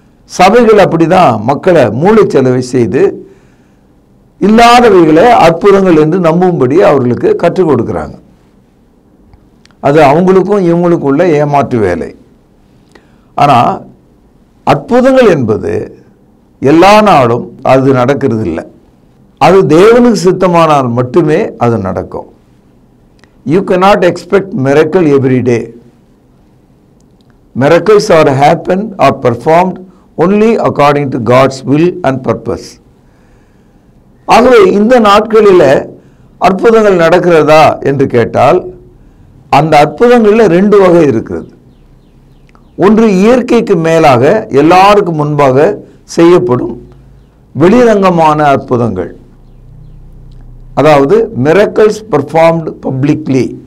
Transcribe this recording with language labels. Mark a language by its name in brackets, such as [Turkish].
[Tamil] சபைகள் அப்படி தான் மக்களை மூளைச்சலவை செய்து இல்லாதவைகளை அற்புதங்கள் என்று நம்பும்படி அவர்களுக்கு கற்றுக் கொடுக்குறாங்க. அது அவங்களுக்கும் இவங்களுக்குள்ள ஏமாற்று வேலை. ஆனால் அற்புதங்கள் என்பது எல்லா நாளும் அது நடக்கிறது இல்லை. அது தேவனுக்கு சித்தமானால் மட்டுமே அது நடக்கும். [English] You cannot expect miracle every day. Miracles are happened or performed only according to God's will and purpose. [Tamil] ஆகவே இந்த நாட்களில் அற்புதங்கள் நடக்கிறதா என்று கேட்டால் அந்த அற்புதங்களில் ரெண்டு வகை இருக்கிறது. ஒன்று இயற்கைக்கு மேலாக எல்லாருக்கும் முன்பாக செய்யப்படும் வெளிரங்கமான அற்புதங்கள், அதாவது [English] miracles performed publicly.